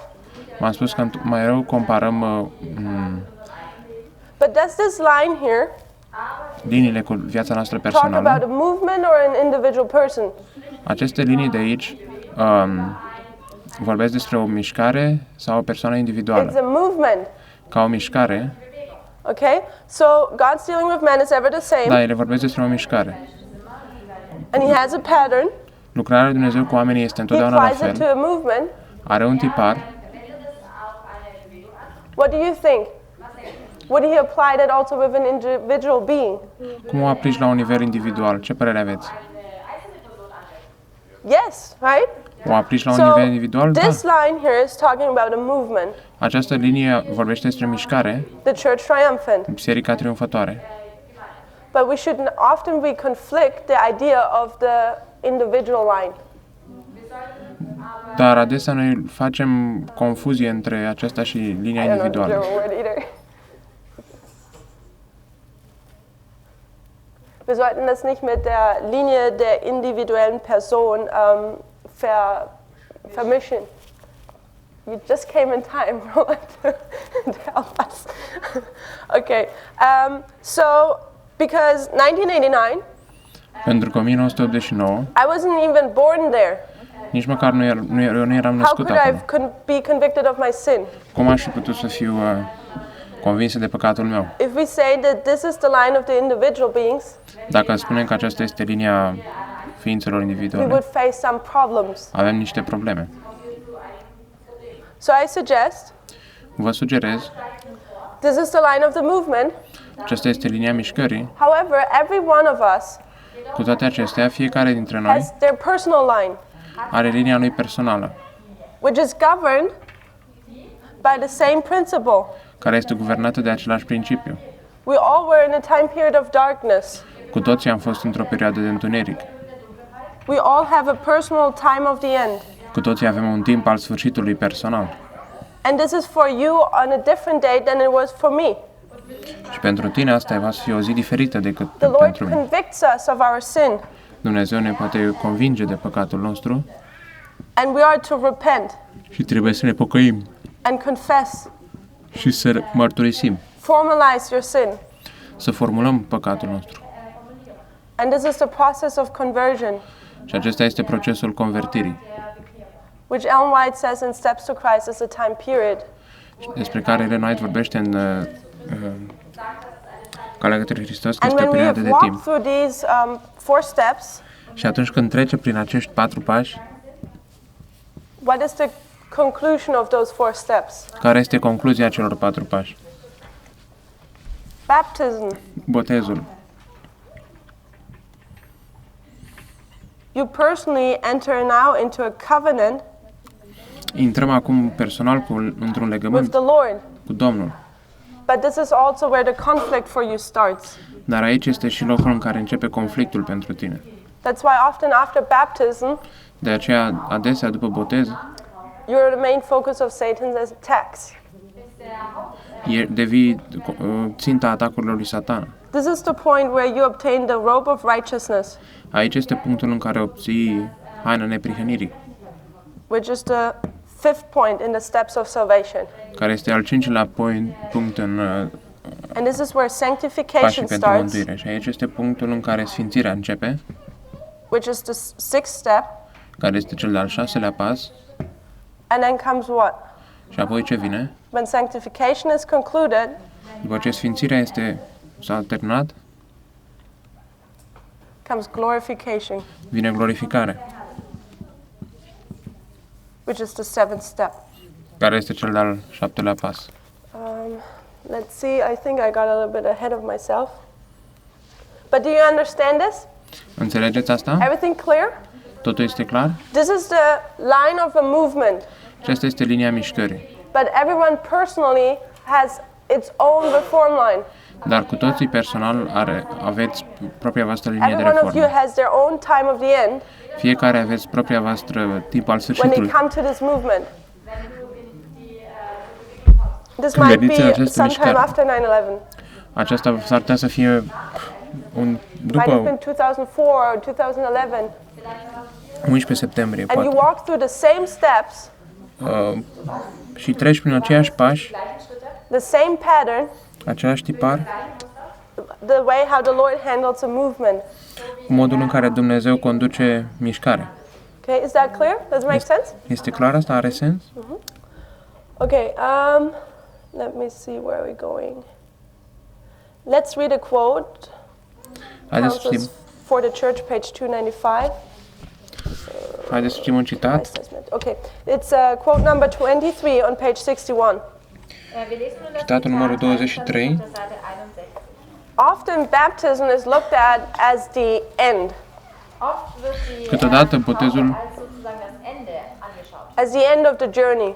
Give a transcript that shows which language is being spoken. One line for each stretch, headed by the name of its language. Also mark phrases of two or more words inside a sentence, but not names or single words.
Romanian: m-am spus că mai rău comparăm
English: But does this line here
Romanian: liniile cu viața noastră
English: talk about
Romanian: personală.
English: a movement or an individual person?
Romanian: Aceste linii de aici vorbesc despre o mișcare sau o persoană
English: It's
Romanian: individuală.
English: a movement.
Romanian: Ca o mișcare,
English: Okay? So God's dealing with man is ever the same,
Romanian: da, ele vorbesc despre o mișcare.
English: and he has a pattern.
Romanian: Lucrarea lui Dumnezeu cu oamenii este
English: He
Romanian: întotdeauna la
English: applies it to
Romanian: fel.
English: a movement.
Romanian: Are un tipar.
English: What do you think? Would he apply that also with an individual being?
Romanian: Cum o aplici la un nivel individual? Ce părere aveți?
English: Yes, right?
Romanian: O aplici la un
English: So
Romanian: nivel individual? Da.
English: this line here is talking about a movement.
Romanian: Această linie vorbește despre mișcare,
English: The church triumphant.
Romanian: biserica triumfătoare.
English: But often we conflict the idea of the individual line.
Romanian: Dar adesea noi facem confuzie între aceasta și linia
English: I don't know the
Romanian: individuală.
English: German word either.
German: Wir sollten das nicht mit der Linie der individuellen Person vermischen.
English: You just came in time, Roland, to help us. Okay, so because 1989,
Romanian: Pentru că 1989,
English: I wasn't even born there.
Romanian: nici măcar nu eram
English: How
Romanian: născut
English: could I
Romanian: acolo.
English: be convicted of my sin?
Romanian: Cum aș fi putut să fiu convinsă de păcatul meu?
English: If we say that this is the line of the individual beings,
Romanian: Dacă spunem că aceasta este linia ființelor
English: we
Romanian: individuale,
English: would face some problems.
Romanian: avem niște probleme.
English: So I suggest
Romanian: Vă sugerez,
English: this is the line of the movement.
Romanian: aceasta este linia mișcării.
English: However, every one of us
Romanian: Cu toate acestea, fiecare dintre noi
English: has their personal line,
Romanian: are linia lui personală,
English: which is governed by the same principle.
Romanian: care este guvernată de același principiu.
English: We all were in a time period of darkness.
Romanian: Cu toții am fost într-o perioadă de întuneric.
English: We all have a personal time of the end.
Romanian: Cu toții avem un timp al sfârșitului personal.
English: And this is for you on a different day than it was for me.
Romanian: Și pentru tine asta va fi o zi diferită decât
English: The Lord
Romanian: pentru mine.
English: convicts us of our sin,
Romanian: Dumnezeu ne poate convinge de păcatul nostru
English: and we are to repent
Romanian: și trebuie să ne pocăim
English: and confess.
Romanian: și să mărturisim,
English: Formalize your sin.
Romanian: să formulăm păcatul nostru.
English: And this is the process of conversion,
Romanian: Și acesta este procesul convertirii,
English: which Ellen White says in Steps to Christ is a time period.
Romanian: despre care Ellen White vorbește în Calea către Hristos, că
English: And
Romanian: este o
English: when we
Romanian: perioadă
English: have
Romanian: de
English: walked
Romanian: timp.
English: through these 4 steps,
Romanian: Și atunci când trece prin acești 4 pași,
English: what is the conclusion of those 4 steps?
Romanian: care este concluzia celor 4 pași?
English: Baptism.
Romanian: Botezul.
English: You personally enter now into a covenant
Romanian: Intrăm acum personal într-un
English: with
Romanian: legământ
English: the Lord.
Romanian: cu Domnul.
English: But this is also where the conflict for you starts.
Romanian: Dar aici este și locul în care începe conflictul pentru tine.
English: That's why often after baptism,
Romanian: De aceea, adesea, după botez,
English: you're the main focus of Satan's attacks.
Romanian: devii ținta atacurilor lui Satan.
English: This is the point where you obtain the robe of righteousness,
Romanian: Aici este punctul în care obții haina neprihănirii,
English: which is the fifth point in the steps of salvation.
Romanian: care este al cincilea punct în
English: And this is where
Romanian: pașii
English: sanctification
Romanian: pentru
English: starts,
Romanian: mântuire. Și aici este punctul în care sfințirea începe,
English: which is the sixth step.
Romanian: care este cel de-al 6-lea pas,
English: And then comes what?
Romanian: și apoi ce vine?
English: When sanctification is concluded,
Romanian: După ce sfințirea s-a terminat,
English: comes glorification,
Romanian: vine glorificarea,
English: which is the seventh step.
Romanian: care este cel de-al 7-lea pas.
English: Let's see, I think I got a little bit ahead of myself. But do you understand this?
Romanian: Înțelegeți asta?
English: Everything clear?
Romanian: Totul este clar?
English: This is the line of a movement,
Romanian: Aceasta este linia mișcării.
English: but everyone personally has its own reform line.
Romanian: Dar cu toții personal aveți propria voastră linie de
English: Every one of you
Romanian: reformă.
English: has their own time of the end
Romanian: Fiecare aveți propria voastră timp al
English: when they
Romanian: sfârșitului.
English: come to this movement. This
Romanian: Când
English: might
Romanian: veniți în
English: be
Romanian: această
English: sometime
Romanian: mișcare.
English: after 9/11.
Romanian: Aceasta s-ar putea să fie
English: Might have
Romanian: după
English: been 2004 or 2011.
Romanian: 11 septembrie,
English: And you
Romanian: poate.
English: walk through the same steps,
Romanian: Și treci prin aceiași pași,
English: the same pattern,
Romanian: același tipar,
English: the way how the Lord handles a movement.
Romanian: modul în care Dumnezeu conduce mișcarea.
English: Okay, is that clear? Does it make sense?
Romanian: Este clar asta? Are sens?
English: Okay, let me see where we're going. Let's read a quote.
Romanian: Haideți să
English: Counsels
Romanian: citim,
English: for the Church, page 295.
Romanian: haideți să citim un citat.
English: Okay, it's quote number 23 on page 61.
Romanian: Citatul numărul 23.
English: Often baptism is looked at as the end,
Romanian: Câteodată botezul
English: as the end of the journey.